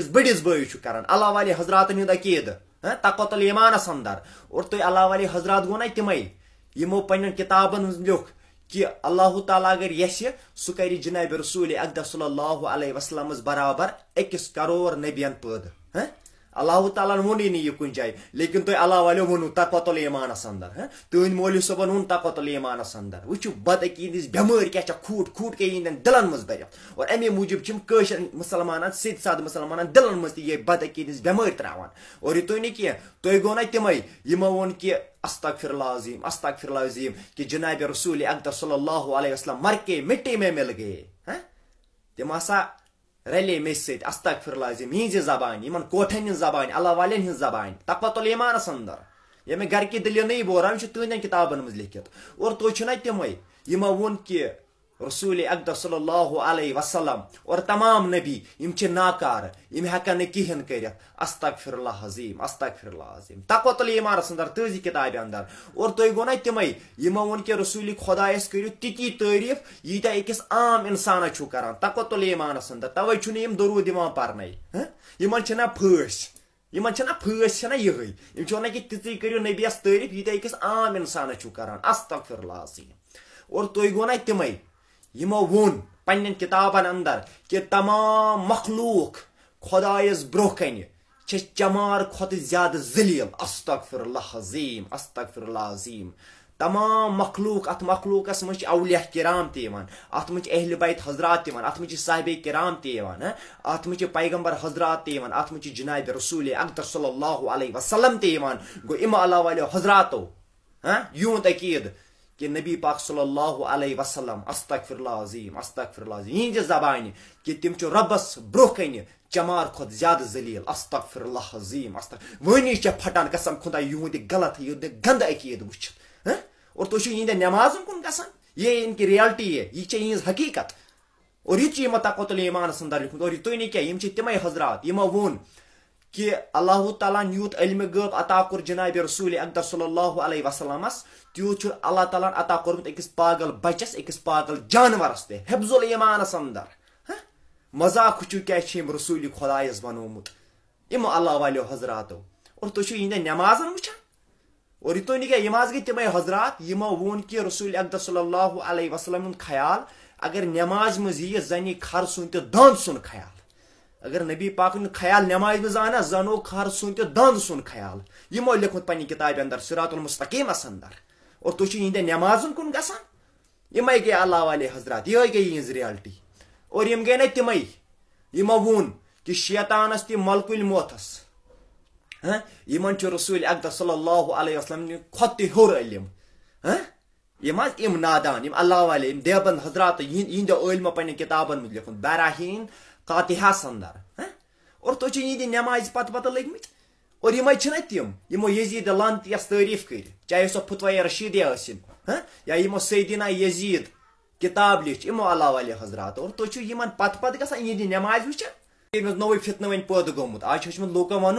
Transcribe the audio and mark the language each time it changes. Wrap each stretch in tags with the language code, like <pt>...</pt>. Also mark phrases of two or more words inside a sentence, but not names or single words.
<ks>بٔڑِس بٲیِس چھُ کران اللہ والے حضراتن ہُنٛد عقیٖدٕ تقوۃ الایمانس اندر اور تُہۍ اللہ والے حضرات گوٚو نا تِمے یمو پننٮ۪ن کتابن منٛز لیوٚکھ کہ اللہ تعالیٰ اگر یژھِ سُہ کرِ جناب رسول اقدس</ks> <ar>صلی اللہ علیہ وسلمس</ar> <ks>برابر 1 کروڑ نبین پٲدٕ اللہ تعالیٰ ووٚنُے نہٕ یہِ کُنہِ جایہِ لیکن تُہۍ اللہ والیو ووٚنوٕ تقوۃ الایمانس اندر تُہنٛدۍ مولوی صٲبن ووٚن تقوۃ الایمانس اندر وٕچھِو بد عقیٖد ہٕنٛز بٮ۪مٲرۍ کیاہ چھےٚ کھوٗٹ کے یِہنٛدٮ۪ن دلن منٛز بٔرِتھ اور امے موٗجوٗب چھِ یِم کٲشِر مُسلمانن سیٚدۍ سادٕ مُسلمانن دلن منٛز تہِ یہِ بد عقیٖد ہٕنٛز بٮ۪مٲرۍ تراوان اور یہِ تُہۍ نہٕ کینٛہہ تُہۍ گوٚو نا تِمے یِمو ووٚن کہِ</ks> <ar>استغفر اللہ عظیم</ar> <ks>کہ جناب رسول اقدس</ks> <ar>صلی اللہ علیہ وسلم</ar> <ur>مر کے مٹی میں مل گئے</ur> <ks>تم ہسا رلے مے سۭتۍ</ks> <ar>استغفر اللہ عظیم</ar> <ks>یِہنٛزِ زبانہِ یِمن کوٹھن ہٕنٛز زبانہِ اللہ والٮ۪ن ہٕنٛز زبانہِ تقوۃ الایمانس اندر</ks> <ur>یہ میں گھر کی دلیل نہیں بول رہا ہوں</ur> <ks>یہ تُہنٛدٮ۪ن کتابن منٛز لیکھِتھ اور تُہۍ چھِو نا تِمے یِمو ووٚن کہِ رسول اقدس</ks> <ar>صلی اللہ علیہ وسلم</ar> <ks>اور تمام نبی یم چھِ ناکار یم ہیٚکن نہٕ کِہینۍ کٔرِتھ</ks> <ar>استغفر اللہ</ar> <ks>عظیم تقوۃ الایمانس اندر تٲزی کتابہِ اندر اور تُہۍ گوٚو نا تِمے یِمو ووٚن کہِ رسول خۄدایس کٔرِو تِتی تعریٖف ییٖتیاہ أکِس عام انسانس چھُو کران تقوۃ الایمانس اندر توے چھُنہٕ یم درود دِوان پرنے یمن چھِنا پھٲسۍ چھنا یِہٕے یم چھِ ونان کہِ تِژٕے کٔرِو نبیس تعریٖف ییٖتیاہ أکِس عام انسانس چھُو کران</ks> <ar>استغفر اللہ عظیم</ar> <ks>اور تُہۍ گوٚو نا تِمے یمو ووٚن پننٮ۪ن کتابن اندر کہ تمام مخلوق خدایس برونٛہہ کنہِ چھِ چمار کھۄتہٕ زیادٕ ذلیل</ks> <ar>استغفر اللہ عظیم</ar> <ks>تمام مخلوق ات مخلوقس منٛز چھِ اولیاء کرام تہِ یِوان اتھ منٛز چھِ اہل بیت حضرات تہِ یِوان اتھ منٛز چھِ صحابہ کرام تہِ یِوان اتھ منٛز چھِ پیغمبر حضرات تہِ یِوان اتھ منٛز چھِ جناب رسول اقدس</ks> <ar>صلی اللہ علیہ وسلم</ar> <ks>تہِ یِوان گوٚو اِمو اللہ والیو حضراتو یِہُنٛد عقیٖدٕ کہ نبی پاک</ks> <ar>صلی اللہ علیہ وسلم استغفر اللہ عظیم</ar> <ks>یِہنٛزِ زبانہِ کہ تِم چھِ رۄبس برونٛہہ کنہِ چمار کھۄتہٕ زیادٕ ذلیل</ks> <ar>استغفر اللہ عظیم</ar> <ks>وٲنی چھےٚ پھٹان قسم خدا یِہُنٛد غلط یِہُنٛد گنٛدٕ عقیٖدٕ وٕچھِتھ اور تُہۍ چھِو یِہنٛدٮ۪ن نٮ۪مازن کُن گژھان</ks> <ur>یہ ان کی ریالٹی ہے</ur> <ks>یہ چھےٚ یِہنٛز حقیٖقت اور یہِ چھُ یِمو تقوۃ الایمانس اندر لیوٚکھمُت اور تُہۍ نہٕ کینٛہہ یم چھِ تِمے حضرات یِمو ووٚن کہ اللہ تعالیٰ ہن یوٗت علمِ غٲب عطا کوٚر جناب رسول اقدس</ks> <ar>صلی اللہ علیہ وسلمس</ar> <ks>تیوٗت چھُ اللہ تعالیٰ ہن عطا کوٚرمُت أکِس پاگل بچس أکِس پاگل جانورس تہِ حفظ الایمانس اندر مذاق وٕچھِو کیاہ چھِ یِم رسول خۄدایس بنومُت یِمو اللہ والیو حضراتو اور تُہۍ چھِو یِہنٛدٮ۪ن نٮ۪مازن وٕچھان اور یہ تُہۍ نہٕ کینٛہہ یِم حظ گٔے تِمے حضرات یِمو ووٚن کہِ رسول اقدس</ks> <ar>صلی اللہ علیہ وسلم</ar> <ks>ہُنٛد خیال اگر نٮ۪مازِ منٛز ییہِ زنی کھر سُنٛد تہِ دند سُنٛد خیال اگر نبی پاک ہُنٛد خیال نٮ۪مازِ منٛز آو نا زنو کھر سُنٛد تہِ دند سُنٛد خیال یِمو لیوٚکھمُت پننہِ کتابہِ اندر صراط المستقیٖمس اندر اور تُہۍ چھِو یِہنٛدٮ۪ن نٮ۪مازن کُن گژھان یِمے گٔے اللہ والے حضرات یِہے گٔے یِہنٛز ریالٹی اور یِم گٔے نا تِمے یِمو ووٚن کہِ شیطانس تہِ ملکُل موتس یِمن چھُ رسول اقدس</ks> <ar>صلی اللہ علیہ وسلم</ar> <ks>کھۄتہٕ تہِ ہیوٚر علم یِم حظ یِم نادان یِم اللہ والے یِم دیوبند حضرات یِہنٛدیو عٲلمو پننٮ۪ن کتابن منٛز لیوٚکھمُت براہیٖن قاتحس اندر اور تُہۍ چھِو یِہنٛدِ نٮ۪مازِ پتہٕ لٔگمٕتۍ اور یِمے چھِنہ تِم یِمو یزیٖد لعنتی یس تعریٖف کٔرِتھ چاہے سۄ فتویٰ رشیٖدیہ ٲسِن یا یِمو سیدنا یزیٖد کتاب لیٚچھ یِمو اللہ والے حضرات اور تُہۍ چھِو یِمن پتہٕ گژھان یِہنٛدِ نٮ۪مازِ وٕچھان نوے فتنہ ون پید گومت آج ہچمت لوکن ون</ks>